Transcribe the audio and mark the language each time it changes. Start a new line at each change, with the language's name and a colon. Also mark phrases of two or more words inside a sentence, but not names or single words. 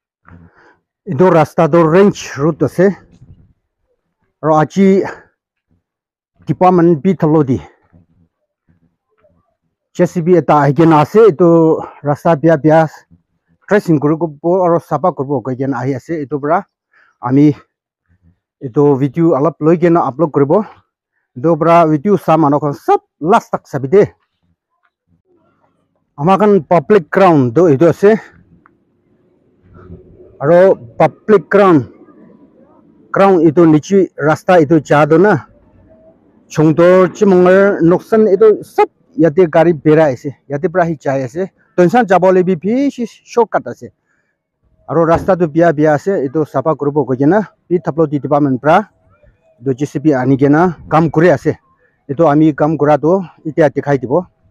Naga Pidgin: Itu rasta do range route ase. Aro achi department bi thalo di. JCB eta again ase itu rasta bia tracing kuribo aro sapa kuribo again ahi ase itu bra ami itu video alap loi kena upload kuribo. Itu bra video sama nokon sab last tak sabide. Amakan
English: public ground
Naga Pidgin: do itu ase. Aro
English: public ground
Naga Pidgin: itu nichi rasta itu jado na chungdor chimongar noksan itu sab yate gari bera ase yate pra hi chai ase tonsan jabole bi bishi shortcut ase aro rasta tu bia ase itu sapa grupo kojena bi thaplo di department pra do JCB ani gena kam kure ase itu ami kam kura to itia dikhai dibo